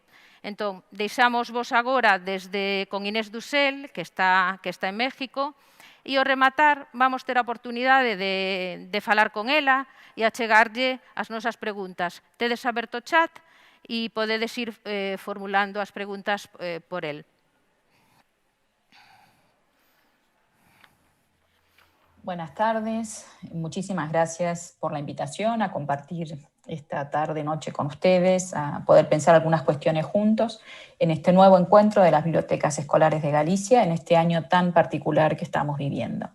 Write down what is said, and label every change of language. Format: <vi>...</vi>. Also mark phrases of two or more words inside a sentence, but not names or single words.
<gl>Entón, deixámosvos agora con Inés Dusel, que está en México, e ao rematar vamos ter a oportunidade de falar con ela e achegarlle as nosas preguntas. Tedes aberto o chat e podedes ir formulando as preguntas por el.</gl> <es>Buenas tardes, muchísimas gracias por la invitación a compartir esta tarde-noche con ustedes, a poder pensar algunas cuestiones juntos en este nuevo encuentro de las bibliotecas escolares de Galicia, en este año tan particular que estamos viviendo.</es>